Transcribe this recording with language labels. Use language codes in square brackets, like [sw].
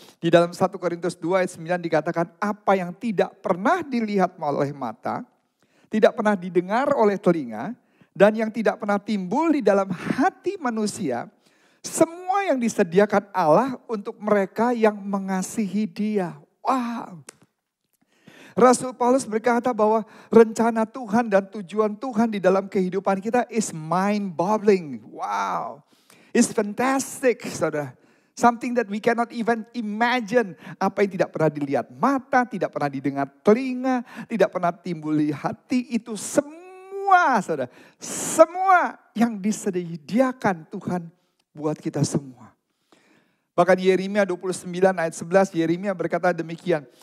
[id] Di dalam 1 Korintus 2 ayat 9 dikatakan, apa yang tidak pernah dilihat oleh mata, tidak pernah didengar oleh telinga, dan yang tidak pernah timbul di dalam hati manusia, semua yang disediakan Allah untuk mereka yang mengasihi Dia. Wow. Rasul Paulus berkata bahwa rencana Tuhan dan tujuan Tuhan di dalam kehidupan kita [en] is mind-boggling. Wow. It's fantastic, saudara. Something that we cannot even imagine. [id] Apa yang tidak pernah dilihat mata, tidak pernah didengar telinga, tidak pernah timbul di hati. Itu semua, saudara. Semua yang disediakan Tuhan buat kita semua. Bahkan Yeremia 29 ayat 11, Yeremia berkata demikian.